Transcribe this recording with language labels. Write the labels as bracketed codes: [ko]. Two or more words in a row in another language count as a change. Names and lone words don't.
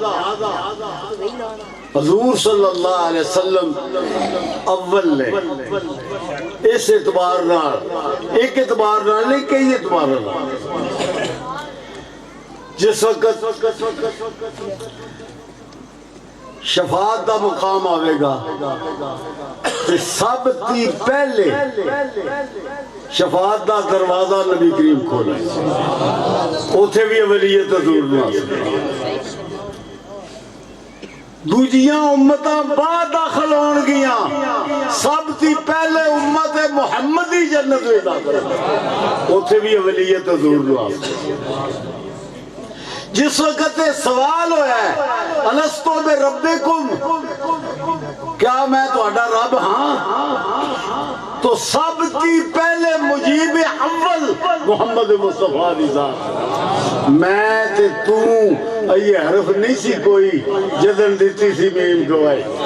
[pa] حضور صلی اللہ علیہ وسلم اول نے اس اعتبار نال ایک اعتبار نال نہیں کئی اعتبار نال جس وقت شفاعت دا مقام آئے گا تو سب تی پہلے شفاعت دا دروازہ نبی کریم کھولا اوتھے بھی اولیت حضور نو دوجیاں امتاں بعد داخل ہون گیاں سب تی پہلے امت محمدی جنت میں داخل اوتھے بھی اولیت حضور نو جس وقت سوال ہویا ہے [ar] الستو بربکم، [pa] کیا میں تہاڈا رب ہاں، تو سب کی پہلے مجیب اول محمد مصطفیٰ دی ذات، میں تے تو یہ حرف نہیں سی کوئی جدن دیتی سی میم گوائی،